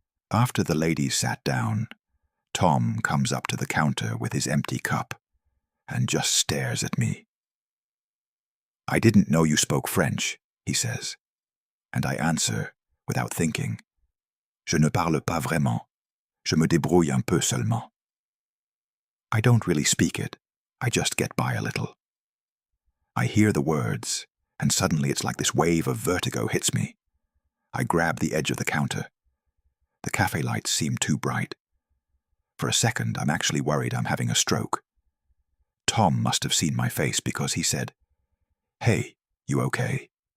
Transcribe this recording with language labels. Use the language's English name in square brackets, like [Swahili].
[English] After the ladies sat down, Tom comes up to the counter with his empty cup and just stares at me. "I didn't know you spoke French," he says, and I answer, without thinking, [French] "Je ne parle pas vraiment. Je me débrouille un peu seulement." [English] I don't really speak it, I just get by a little. I hear the words, and suddenly it's like this wave of vertigo hits me. I grab the edge of the counter. The cafe lights seem too bright. For a second, I'm actually worried I'm having a stroke. Tom must have seen my face because he said, "Hey, you okay?"